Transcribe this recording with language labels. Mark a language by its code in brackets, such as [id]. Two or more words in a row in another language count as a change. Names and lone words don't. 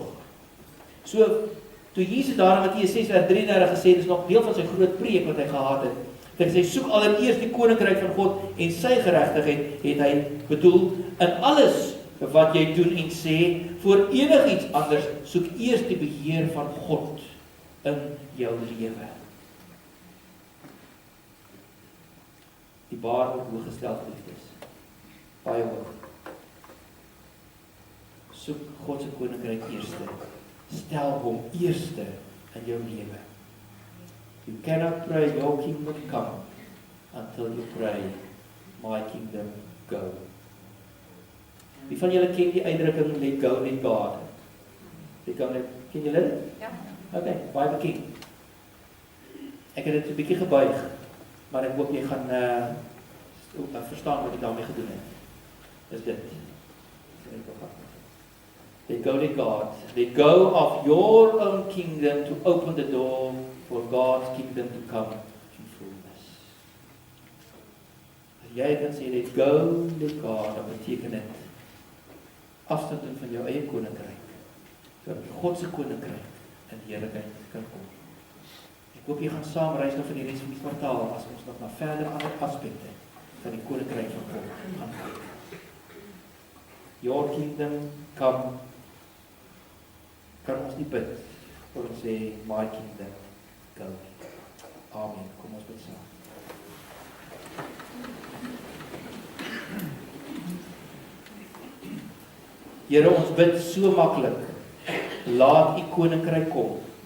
[af] So, toe Jesus daar in Matteus 6 vers 33 gesê, dis nog deel van sy groot preek wat hy gehad het, dat hy soek allereerst die koninkryk van God en sy geregtigheid, het hy bedoel, in alles wat jy doen en sê, voor enigiets anders, soek eers die beheer van God in jou lewe. Die baar word hoog gestel, geliefdes. Baie hoog. Soek God se koninkryk eerste. Stel hom eerste in jou lewe. [en] You cannot pray your kingdom come until you pray my kingdom go. [af] Wie van julle ken die uitdrukking [en] let go, let God? [af] Ken julle dit? Ja. Okay, baie bekend. Ek het dit 'n bietjie gebuig, maar ek hoop jy gaan verstaan wat ek daarmee gedoen het. Dis dit. [en] Let go, let God. Let go of your own kingdom to open the door for God's kingdom to come in fullness. [af] As jy kan sê, [en] let go, let God, [af] dan beteken dit afstand doen van jou eie koninkryk, sodat God se koninkryk in heerlikheid kan kom. Ek hoop jy gaan saam reis nog vir die res van die kwartaal, as ons nog na verdere ander aspekte van die koninkryk van God gaan kyk. [en] Your kingdom come, [af] kan ons nie bid, voor ons sê, [en] my kingdom go. [af] Amen. Kom ons bid saam. Here, ons bid so maklik, laat u koninkryk kom.